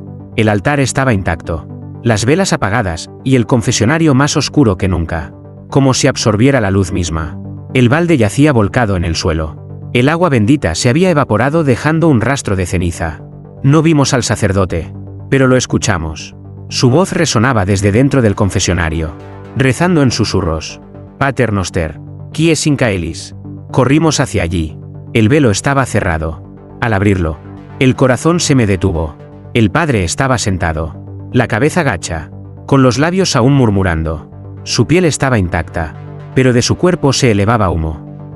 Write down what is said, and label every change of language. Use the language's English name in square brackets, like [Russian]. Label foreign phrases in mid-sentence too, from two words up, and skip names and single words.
[Spanish] El altar estaba intacto, las velas apagadas y el confesionario más oscuro que nunca, como si absorbiera la luz misma. El balde yacía volcado en el suelo. El agua bendita se había evaporado dejando un rastro de ceniza. No vimos al sacerdote, pero lo escuchamos. Su voz resonaba desde dentro del confesionario, rezando en susurros. [Latin] Pater noster, qui es in caelis. [Spanish] Corrimos hacia allí. El velo estaba cerrado. Al abrirlo, el corazón se me detuvo. El padre estaba sentado, la cabeza gacha, con los labios aún murmurando. Su piel estaba intacta, pero de su cuerpo se elevaba humo.